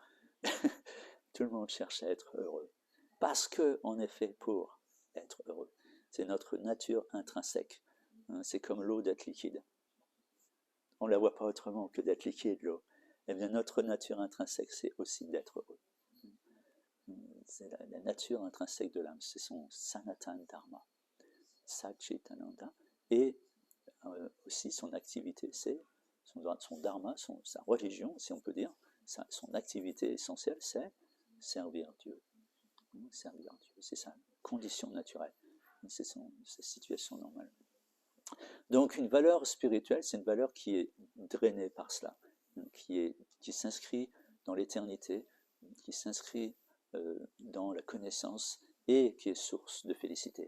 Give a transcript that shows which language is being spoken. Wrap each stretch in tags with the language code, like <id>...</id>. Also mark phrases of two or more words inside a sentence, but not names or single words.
<fr>Tout le monde cherche à être heureux. Parce qu'on est fait pour être heureux. C'est notre nature intrinsèque. C'est comme l'eau d'être liquide. On ne la voit pas autrement que d'être liquide, l'eau. Eh bien, notre nature intrinsèque, c'est aussi d'être heureux. C'est la nature intrinsèque de l'âme, c'est son</fr> <sa>sanatan dharma, satchitananda,</sa> <fr>et aussi son activité, c'est son dharma, sa religion, si on peut dire, son activité essentielle, c'est servir Dieu. Servir Dieu, c'est sa condition naturelle, c'est sa situation normale. Donc une valeur spirituelle, c'est une valeur qui est drainée par cela, qui s'inscrit dans l'éternité, qui s'inscrit dans la connaissance et qui est source de félicité.</fr>